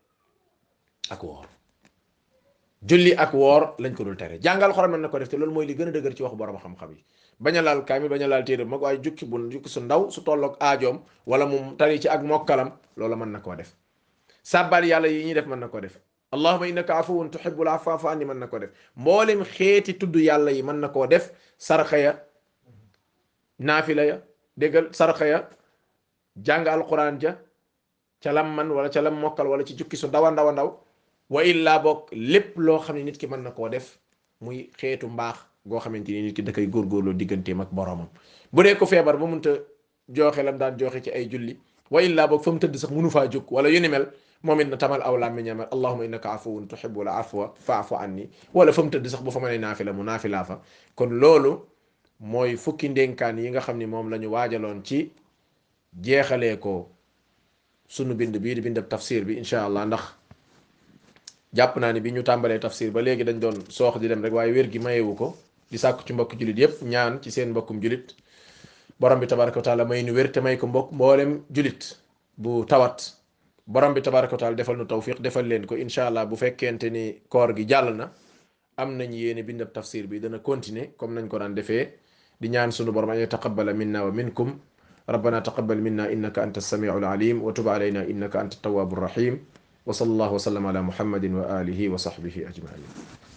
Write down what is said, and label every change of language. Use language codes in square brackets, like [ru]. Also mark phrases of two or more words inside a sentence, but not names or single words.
[wo] ak woor julli ak woor lañ ko dul tere jàngal Alxuraan mën na ko def te loolu mooy li gën a dëgër ci waxu borom xam-xam yi bañ a laal kaamil bañ a laal téere mag waaye jukki su ndaw su tolloog aajoom wala mu tari ci ak mokkalam loola mën na koo def sàbbal yàlla yi ñuy def mën na ko def [ar] اللهم إنك عفو تحب العفو فاعف عني [wo] mën na ko def mboolem xeeti tudd yàlla yi mën na koo def sarxa ya naafila ya déggal sarxa ya jàng alquran ja ca lam man wala ca lam mokkal wala ci jukki su ndaw a ndaw a ndaw [ar] وإلا [wo] bokk lépp loo xam ne nit ki mën na koo def muy xeetu mbaax goo xamante ni nit ki da koy góorgóorloo digganteem ak boromam bu dee ko feebar ba mënta jooxe lam daan jooxe ci ay julli [ar] وإلا [wo] bokk fa mu tëdd sax mënu faa jóg wala yu ni mel moom it na tamal aw làmmiñam [ar] اللهم إنك عفو تحب العفو فاعف عني [wo] wala fa mu tëdd sax bu fa mënee naafila mu naafilaa fa kon loolu mooy fukki ndénkaan yi nga xam ni moom la ñu waajaloon ci jeexalee ko sunu bind bii di bindab tafsir bi [ar] إن شاء الله [wo] ndax jàpp naa ni bi ñu tàmbalee tafsir ba léegi dañ doon soox di dem rek waaye wér gi mayewu ko di sàkku ci mbokk julit yépp ñaan ci seen mbokkum julit borom bi [ar] تبارك وتعالى [wo] may nu wér te may ko mbokk mboolem julit bu tawat borom bi [ar] تبارك وتعالى [wo] defal nu tawfiq defal leen ko [ar] إن شاء الله [wo] bu fekkente ni koor gi jàll na am nañ yéene bindab tafsir bi dana [fr] continuer comme [wo] nañ ko daan defee di ñaan sunu borom [ar] أن يتقبل منا ومنكم ربنا تقبل منا إنك أنت السميع العليم وتب علينا إنك أنت التواب الرحيم وصلى الله وسلم على محمد وآله وصحبه أجمعين